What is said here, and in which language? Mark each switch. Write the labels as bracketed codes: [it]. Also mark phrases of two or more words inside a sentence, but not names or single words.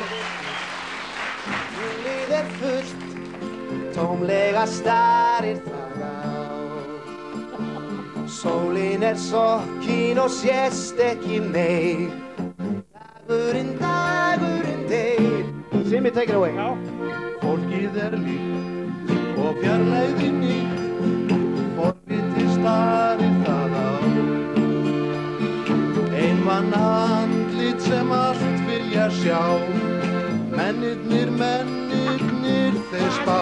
[is] Tunglið er fullt, tómlega starir það á. Sólin er sokkin og sést ekki meir. Dagurinn deyr. Simmi, [en] take it away. [is] Já. Fólkið er líkt og fjarlægðin nýtt. Forviti starir það á. Einmann andlit sem allt vilja sjá. Mennirnir þeir spá.